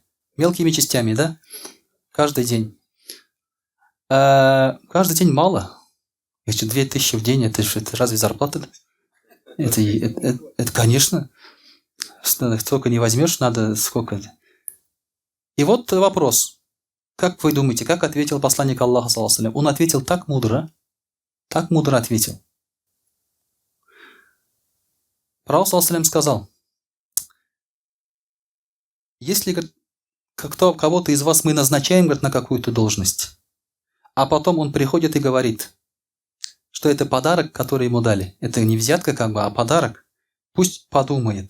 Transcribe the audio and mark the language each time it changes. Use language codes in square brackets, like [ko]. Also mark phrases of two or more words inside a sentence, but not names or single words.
[ru] Мелкими частями, да? Каждый день. Каждый день мало. Если 2000 в день, это разве зарплата? Это, конечно. Столько не возьмешь, надо сколько. И вот вопрос. Как вы думаете, как ответил посланник Аллаха, [ar] صلى الله عليه وسلم? [ru] Он ответил так мудро ответил. Пророк, [ar] صلى الله عليه وسلم, [ru] сказал: если, говорит, кого-то из вас мы назначаем, говорит, на какую-то должность, а потом он приходит и говорит, что это подарок, который ему дали. Это не взятка, а подарок. Пусть подумает.